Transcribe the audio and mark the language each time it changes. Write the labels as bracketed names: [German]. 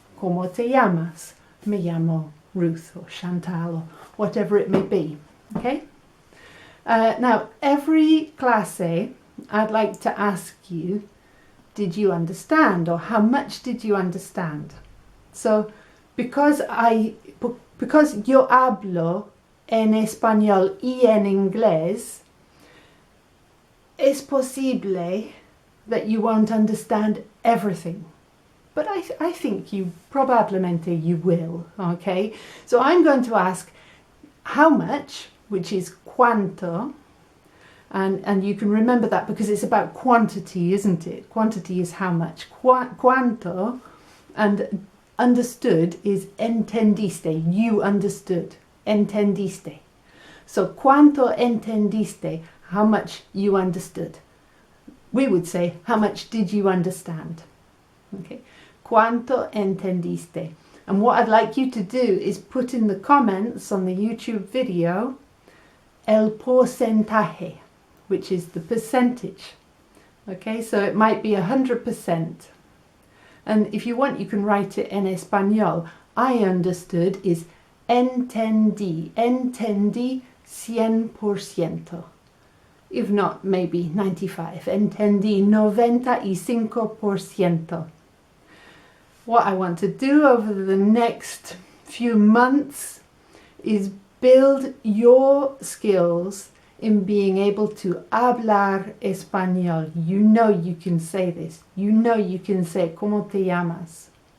[Spanish] ¿Cómo te llamas? Me llamo Ruth [English] or Chantal or whatever it may be. Okay? Now, every clase, I'd like to ask you, did you understand, or how much did you understand? So, because [Spanish] yo hablo en español y en inglés, es posible [English] that you won't understand everything. But I think probablemente you will, okay? So I'm going to ask how much, which is cuánto, and you can remember that because it's about quantity, isn't it? Quantity is how much. Cuánto, and understood is entendiste, you understood, entendiste. So [Spanish] cuánto entendiste, [English] how much you understood. We would say, how much did you understand? [Spanish] Okay, cuánto entendiste. [English] And what I'd like you to do is put in the comments on the YouTube video el porcentaje, which is the percentage. Okay, so it might be 100%. And if you want, you can write it in español. I understood is entendí, entendí 100%. If not, maybe 95. Entendí 95%. What I want to do over the next few months is build your skills in being able to hablar español. You know you can say this. You know you can say [Spanish] ¿Cómo te llamas?